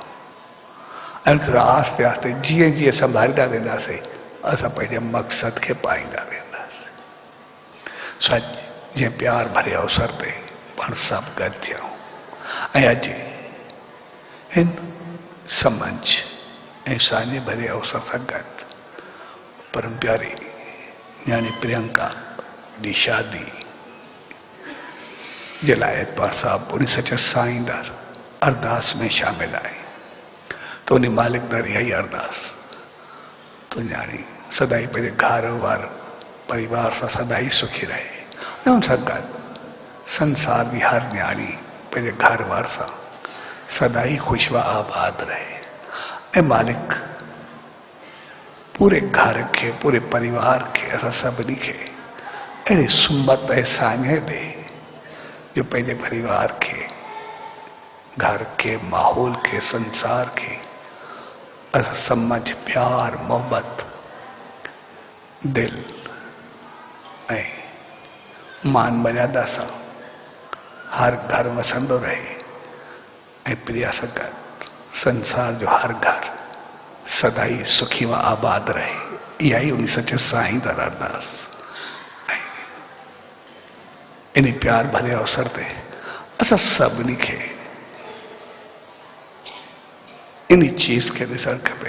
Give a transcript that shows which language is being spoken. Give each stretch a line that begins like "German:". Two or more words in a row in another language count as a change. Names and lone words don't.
Sindhi: ऐं आस्ते आस्ते जीअं जीअं संभालींदा वेंदासीं, असां पंहिंजे मक़सद खे पाईंदा वेंदासीं। सच जीअं प्यार भरे अवसर ते पाण सभु गॾु थियूं, ऐं अॼु हिन समझ ऐं साझे भरे अवसर सां गॾु परम प्यारी न्याणी प्रियंका जी शादी जे लाइ पाण साहब उन सचे साईं दर अरदास में शामिल आहे। तो उन मालिक दर इहा ई अरदास तो न्याणी सदाई पंहिंजे घर वार परिवार सां सदाई सुखी रहे, ऐं उन सां गॾु संसार जी हर न्याणी पंहिंजे घर वार सां सदाई खुशवा आबाद रहे। ऐं मालिक पूरे घर के, पूरे परिवार के, असां सभिनी खे अहिड़ी सुमत ऐं साञे ॾे जो पंहिंजे परिवार के, घर के, माहौल के, संसार के असां समझ, प्यार, मोहब्बत, दिल ऐं मान मर्यादा सां हर घर वसंदो रहे, ऐं प्रिया सां गॾु संसार जो हर घर सदाई सुखी व आबाद रहे। इहा ई उन सचे साईं दर अरदास। ऐं इन प्यार भरे अवसर ते असां सभिनी खे इन चीज खे ॾिसणु खपे।